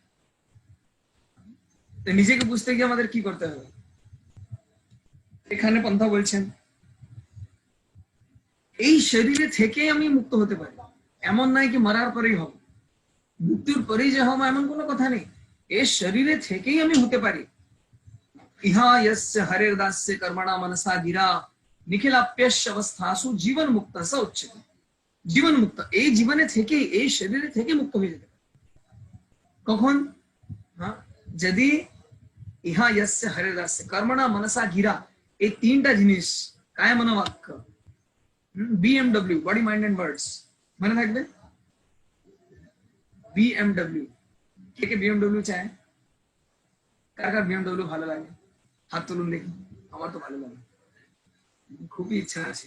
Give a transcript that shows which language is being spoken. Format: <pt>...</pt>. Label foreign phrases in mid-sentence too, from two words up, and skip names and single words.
<bn>নিজেকে বুঝতে গিয়ে আমাদের কি করতে হবে? এখানে পন্থা বলছেন, এই শরীরে থেকে আমি মুক্ত হতে পারি, এমন নাই কি মরার পরেই হব, মৃত্যুর পরেই যে হব এমন কোনো কথা নেই। এই শরীরে থেকেই আমি হতে পারি।</bn> <sa>ইহা यस्य हरेर दास्य कर्मणा मनसा गिरा निखिलाप्यस्य अवस्थासु जीवन मुक्त स उच्यते।</sa> <bn>জীবন মুক্ত, এই জীবনে থেকে, এই শরীরে থেকে মুক্ত হয়ে যেতে পারে। কখন? যদি</bn> <sa>ইহা यस्य हरेर दास्य कर्मणा मनसा गिरा,</sa> <bn>এই তিনটা জিনিস কায় মন বাক্য, BMW</bn> <en>body mind and words,</en> <bn>মনে থাকবে। BMW, কে কে BMW চায়? কার কার BMW ভালো লাগে? হাত তুলুন দেখি। আমার তো ভালো লাগে, খুবই ইচ্ছা আছে।</bn>